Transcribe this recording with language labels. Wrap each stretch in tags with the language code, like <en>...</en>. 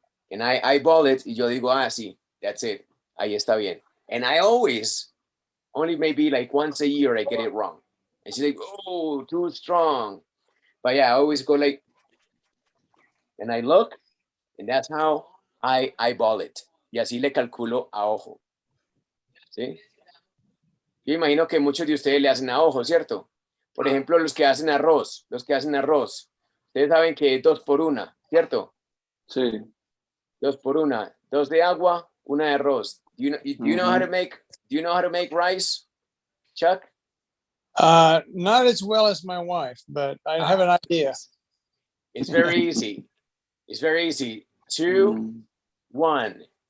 <en>And I eyeball it</en> <es>y yo digo, sí,</es> <en>that's it.</en> <es>Ahí está bien.</es> <en>And I always, only maybe like once a year, I get it wrong. And she's like, oh, too strong. But yeah, I always go like, and I look, and that's how I eyeball it.</en> <es>Y así le calculo a ojo. ¿Sí? Yo imagino que muchos de ustedes le hacen a ojo, ¿cierto? Por ejemplo, los que hacen arroz. Ustedes saben que es 2 por 1, ¿cierto? Sí. 2 por 1. 2 de agua, 1 de arroz.</es> <en>Do you know how to make rice, Chuck? Not as well as my wife, but I have an idea. It's very easy. It's very easy. 2, 1.</en>